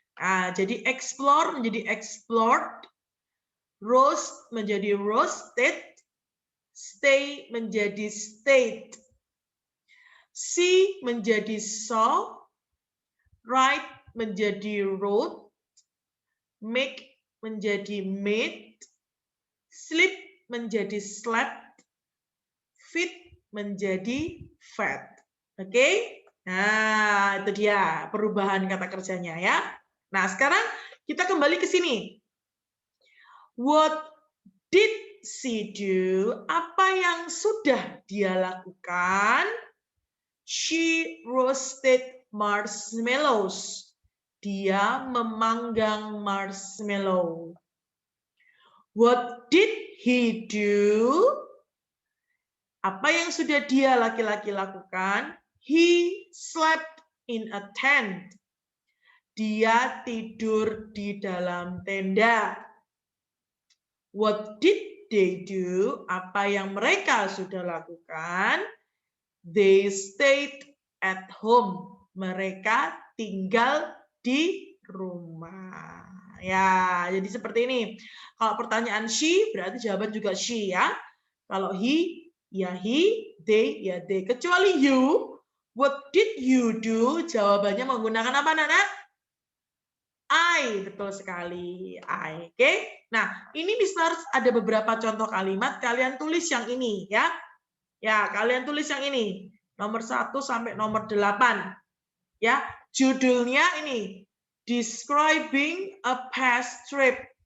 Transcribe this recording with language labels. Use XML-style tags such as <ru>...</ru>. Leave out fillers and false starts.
<id>Nah, jadi explore menjadi explored, roast menjadi roasted, stay menjadi stayed, see menjadi saw, write menjadi wrote, make menjadi made, sleep menjadi slept, feed menjadi fed. Oke? Nah, itu dia perubahan kata kerjanya ya. Nah, sekarang kita kembali ke sini.</id> <en>What did she do?</en> <id>Apa yang sudah dia lakukan?</id> <en>She roasted marshmallows.</en> <id>Dia memanggang marshmallow.</id> <en>What did he do?</en> <id>Apa yang sudah dia laki-laki lakukan?</id> <en>He slept in a tent.</en> <id>Dia tidur di dalam tenda.</id> <en>What did they do?</en> <id>Apa yang mereka sudah lakukan?</id> <en>They stayed at home.</en> <id>Mereka tinggal di rumah. Ya, jadi seperti ini. Kalau pertanyaan she, berarti jawaban juga she ya. Kalau he, ya he, they, ya they. Kecuali you,</id> <en>what did you do?</en> <id>Jawabannya menggunakan apa, Nana? I, betul sekali. I, oke? Nah, ini Mister ada beberapa contoh kalimat. Kalian tulis yang ini ya. Ya, kalian tulis yang ini. Nomor 1 sampai nomor 8. Ya, judulnya ini.</id> <en>Describing a past trip.</en>